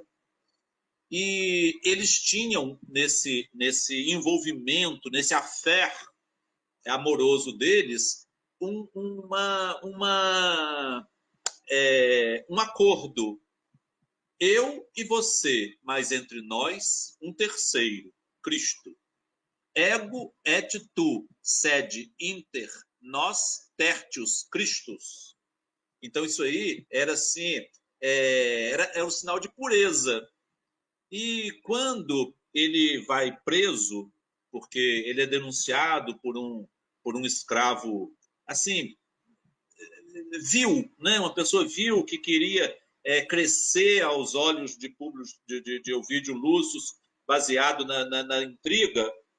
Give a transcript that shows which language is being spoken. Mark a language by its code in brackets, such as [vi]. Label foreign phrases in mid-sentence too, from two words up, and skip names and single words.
[pt] E eles tinham, nesse envolvimento, nesse affair amoroso deles, um acordo. Eu e você, mas entre nós, um terceiro, Cristo. [la] Ego et tu, sed inter nos tertius Christus. [pt] Então isso aí era assim, era um sinal de pureza. E quando ele vai preso, porque ele é denunciado por um escravo, assim, vil, né? Uma pessoa vil que queria crescer aos olhos de Públio de Ovídio Lúcio, baseado na intriga.